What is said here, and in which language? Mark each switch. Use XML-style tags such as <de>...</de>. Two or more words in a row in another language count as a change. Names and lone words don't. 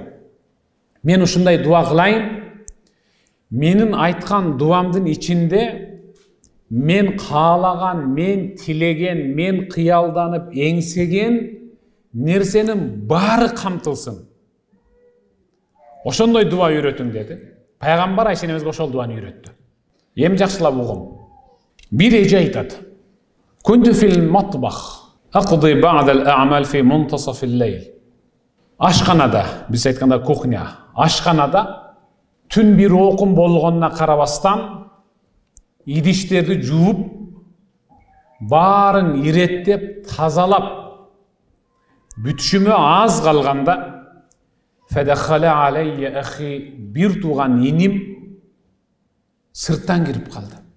<ky>Мен ушундай дуа кылайын. Менин айткан дуамдын ичинде мен каалаган, мен тилеген, мен кыялданып эңсеген нерсенин баары камтылсын. Ошондой дуа үйрөтүң" деди. Пайгамбар Айша энебизге ошол дуаны үйрөттү. Эми жакшылап угум. Бир эже айтат:</ky> <ar>"كنت في المطبخ، أقضي بعض الأعمال في منتصف الليل."</ar> <ky>Ашканада, биз айтканда кухня, ашканада түн бир окум болгонуна карабастан идиштерди жууп, баарын иреттеп, тазалап, бүтүшүмө аз калганда,</ky> <ar>"فدخل علي أخي",</ar> <ky>бир тууган иним сырттан кирип калды.</ky>